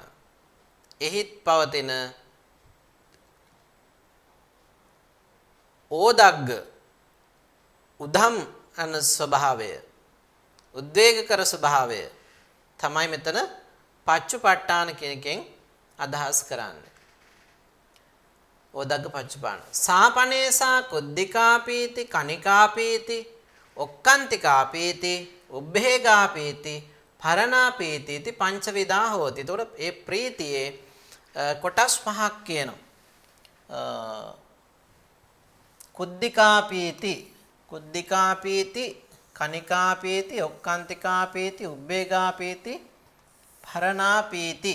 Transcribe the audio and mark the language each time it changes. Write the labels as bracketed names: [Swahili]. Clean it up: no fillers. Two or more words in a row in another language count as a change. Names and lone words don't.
[Sinhala] එහිත් පවතින ඕදග්ග උදම් අන ස්වභාවය උද්වේග කර ස්වභාවය තමයි මෙතන පච්චුපට්ඨාන කියන එකෙන් අදහස් කරන්නේ. [Pali] ඕදග්ග පච්චුපට්ඨාන. සාපනේසා කුද්ධිකාපීති කනිකාපීති ඔක්කාන්තිකාපීති උබ්බේගාපීති පරණාපීති इति පංචවිධා හෝති. [Sinhala] එතකොට ඒ ප්‍රීතියේ කොටස් පහක් කියනවා. [Pali] කුද්ධිකාපීති කුද්ධිකාපීති කනිකාපීති ඔක්කාන්තිකාපීති උබ්බේගාපීති පරණාපීති.